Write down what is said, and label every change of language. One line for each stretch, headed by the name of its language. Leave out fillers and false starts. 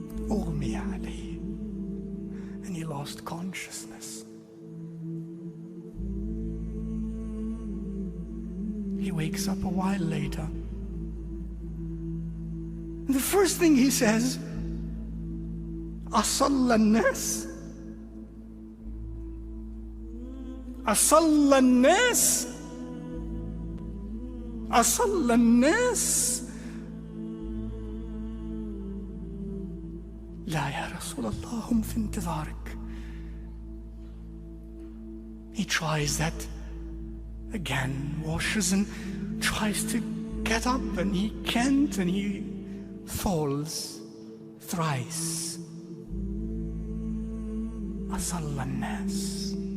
Arabic: أغمي عليه,
English: and he lost consciousness. He wakes up a while later. And the first thing he says,
Arabic: أصلى الناس? أصلى الناس؟ أصلى الناس؟ لا يا رسول الله هم في انتظارك.
English: He tries that again, washes and tries to get up, and he can't, and he falls thrice.
Arabic: أصلى الناس.